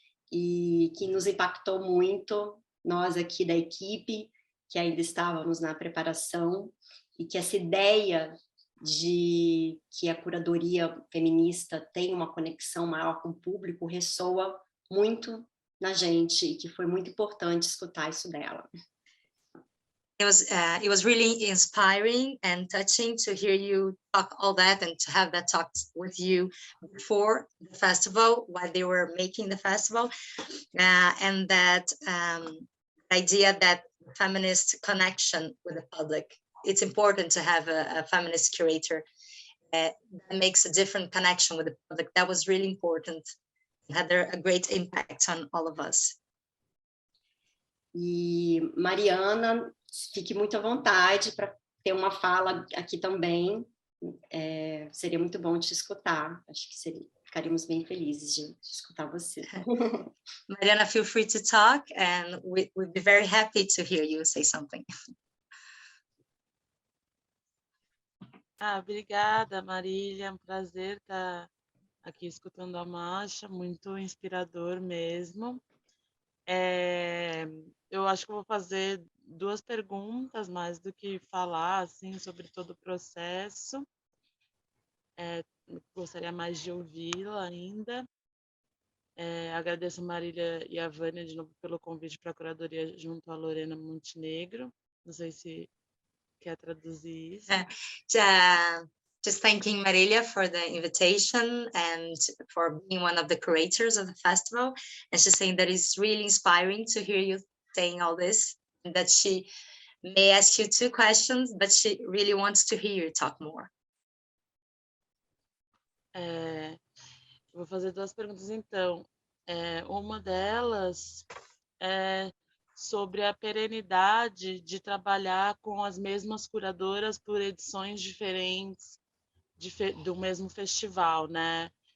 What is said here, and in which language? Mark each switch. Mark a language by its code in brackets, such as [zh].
[pt] e que nos impactou muito, nós aqui da equipe, que ainda estávamos na preparação, e que essa ideia de que a curadoria feminista tem uma conexão maior com o público ressoa muito na gente, e que foi muito importante escutar isso dela. [en] It was really inspiring and touching to hear you talk all that and to have that talk with you before the festival, while they were making the festival, and that idea that feminist connection with the public. It's important to have a feminist curator that makes a different connection with the public. That was really important. It had a great impact on all of us. [pt] E Mariana, fique muito à vontade para ter uma fala aqui também. Seria muito bom te escutar. Acho que ficaríamos bem felizes de escutar você. [en] Mariana, feel free to talk, and we'd be very happy to hear you say something. [pt] Obrigada, Marília. É um prazer estar aqui escutando a Maxa, muito inspirador mesmo. Eu acho que eu vou fazer 2 perguntas, mais do que falar assim, sobre todo o processo. Gostaria mais de ouvi-la ainda. Agradeço a Marília e a Vânia de novo pelo convite para a curadoria junto à Lorena Montenegro. Não sei se quer traduzir isso. [en] Just thanking Marilia for the invitation and for being one of the curators of the festival. And she's saying that it's really inspiring to hear you saying all this, and that she may ask you 2 questions, but she really wants to hear you talk more. [pt] Vou fazer 2 perguntas, então. Uma delas é sobre a perenidade de trabalhar com as mesmas curadoras por edições diferentes do mesmo festival, né?